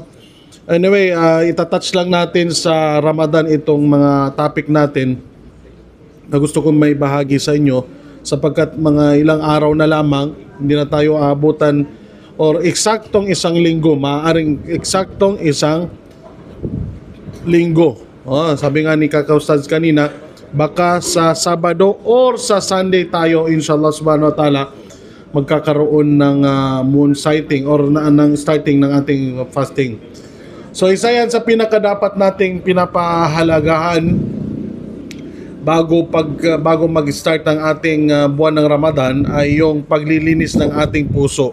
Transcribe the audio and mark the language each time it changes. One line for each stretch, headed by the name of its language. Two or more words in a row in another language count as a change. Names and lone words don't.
Filipino: Anyway, itatouch lang natin sa Ramadan itong mga topic natin na gusto kong may bahagi sa inyo sapagkat mga ilang araw na lamang, hindi na tayo aabutan or eksaktong isang linggo, maaaring eksaktong isang linggo. Sabi nga ni Kaka-Ustads kanina, baka sa Sabado or sa Sunday tayo,
Arabic: إن شاء الله سبحانه وتعالى,
Filipino: magkakaroon ng
English: moon sighting
Filipino: or ng starting ng ating fasting. So isa yan sa pinakadapat nating pinapahalagahan bago mag-start ang ating buwan ng Ramadan ay yung paglilinis ng ating puso.